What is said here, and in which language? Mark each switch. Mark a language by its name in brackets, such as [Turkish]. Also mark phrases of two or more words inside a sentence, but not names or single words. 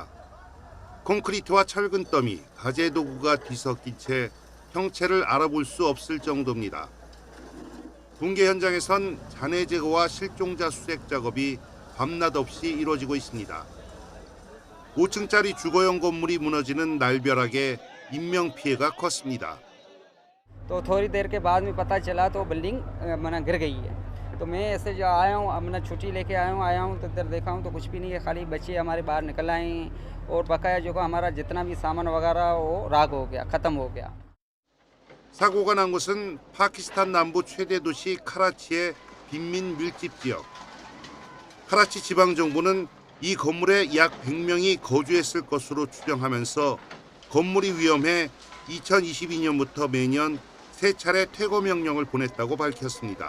[Korean] 콘크리트와 철근 더미, 가재 도구가 뒤섞인 채 형체를 알아볼 수 없을 정도입니다. 붕괴 현장에선 잔해 제거와 실종자 수색 작업이 밤낮 없이 이루어지고 있습니다. 5층짜리 주거용 건물이 무너지는 날벼락에 인명 피해가 컸습니다. [Urdu] تو تھوڑی دیر کے بعد میں پتا چلا تو بلڈنگ منا گر گئی ہے. تو میں ایسے جو آیا ہوں اپنا چھٹی لیکے آیا ہوں تو ادھر دیکھا ہوں تو کچھ بھی نہیں ہے، خالی بچے ہمارے باہر نکل آئے ہیں اور بقایا جو ہمارا جتنا بھی سامان وغیرہ وہ راگ ہو گیا، ختم ہو گیا. [Korean] 사고가 난 곳은 파키스탄 남부 최대 도시 카라치의 빈민 밀집 지역. 카라치 지방 정부는 이 건물에 약 100명이 거주했을 것으로 추정하면서 건물이 위험해 2022년부터 매년 3차례 퇴거 명령을 보냈다고 밝혔습니다.